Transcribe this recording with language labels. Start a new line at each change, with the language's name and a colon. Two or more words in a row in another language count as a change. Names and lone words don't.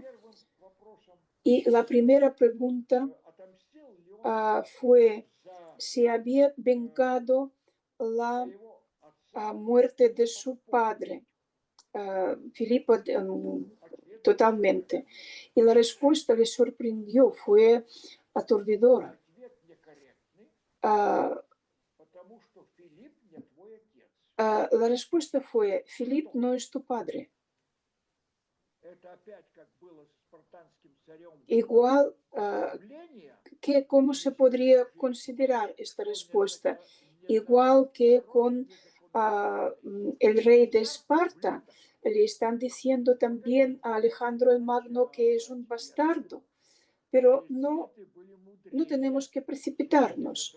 Spanish: Y la primera pregunta fue si había vengado la muerte de su padre, Filipo, totalmente. Y la respuesta le sorprendió, fue aturdidora. La respuesta fue: Filip no es tu padre.
Russian: это опять как было с спартанским царем
Spanish: Igual,
Russian: давление,
Spanish: ¿cómo se podría considerar esta respuesta? Igual que con el rey de Esparta, le están diciendo también a Alejandro el Magno que es un bastardo, pero no tenemos que precipitarnos.